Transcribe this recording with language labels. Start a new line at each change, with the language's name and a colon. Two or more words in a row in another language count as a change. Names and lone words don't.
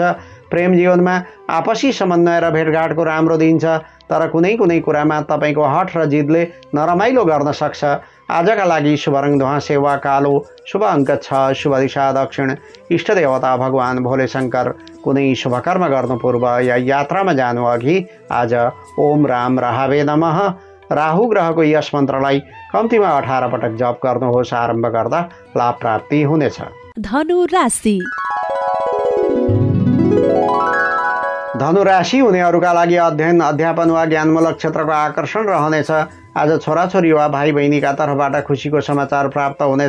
Nepali: प्रेम जीवनमा आपसी समन्वय र भेटघाटको राम्रो दिन छ। तर कुनै कुनै कुरामा तपाईँको हठ र जिदले नरमाइलो गर्न सक्छ। आजका लागि शुभ रङ ध्वाँसे वा कालो, शुभ अङ्क 6, शुभ दिशा दक्षिण। इष्ट देवता भगवान भोले शङ्कर। कुनै शुभकर्म गर्नु पूर्व या यात्रामा जानु अघि आज
Sanskrit: ओम राम राहवे नमः
Nepali: राहु ग्रहको यस मन्त्रलाई कम्तीमा 18 पटक जप गर्नुहोस्। आरम्भ गर्दा लाभ प्राप्ति हुनेछ। धनु राशि। धनु राशि हुनेहरूका लागि अध्ययन, अध्यापन वा ज्ञानमूलक क्षेत्रको आकर्षण रहनेछ। आज छोराछोरी वा भाइ बहिनीका तर्फबाट खुसीको समाचार प्राप्त हुनेछ।